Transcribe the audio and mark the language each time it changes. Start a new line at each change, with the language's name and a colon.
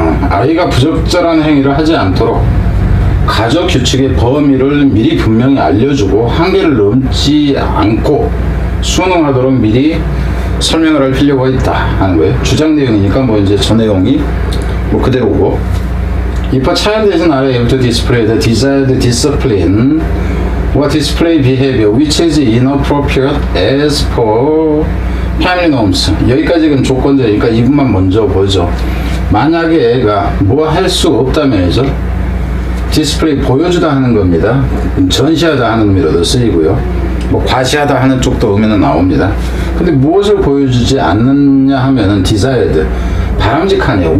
Korean: 아이가 부적절한 행위를 하지 않도록 가족 규칙의 범위를 미리 분명히 알려주고 한계를 넘지 않고 순응하도록 미리 설명을 할 필요가 있다 하는 거예요. 주장 내용이니까 뭐 이제 저 내용이 뭐 그대로고.
English: If a child is not able to display the desired discipline or display behavior which is inappropriate as per family norms.
Korean: 여기까지는 조건제니까 이 부분만 먼저 보죠. 만약에 애가 뭐 할 수 없다면서 디스플레이 보여주다 하는 겁니다. 전시하다 하는 의미로도 쓰이고요. 뭐 과시하다 하는 쪽도 의미는 나옵니다. 근데 무엇을 보여주지 않느냐 하면은 desired, 바람직하네요.